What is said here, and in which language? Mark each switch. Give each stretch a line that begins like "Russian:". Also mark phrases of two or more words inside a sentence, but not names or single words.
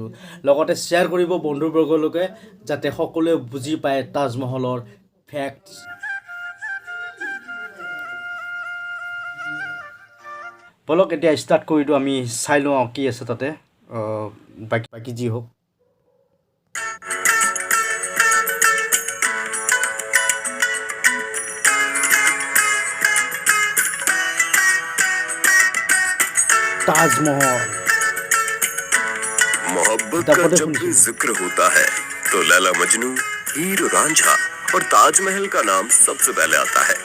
Assamese: লগতে শ্বেয়াৰ কৰিব বন্ধুবৰ্গলৈকে যাতে সকলোৱে বুজি পায় তাজমহলৰ ফেক্টছ। বলক এতিয়া ষ্টাৰ্ট কৰি দিওঁ, আমি চাই লওঁ কি আছে তাতে, বাকী যি হোক।
Hindi: ताजमहल। मोहब्बत का जब भी जिक्र होता है तो लैला मजनू, हीर रांझा और ताजमहल का नाम सबसे पहले आता है।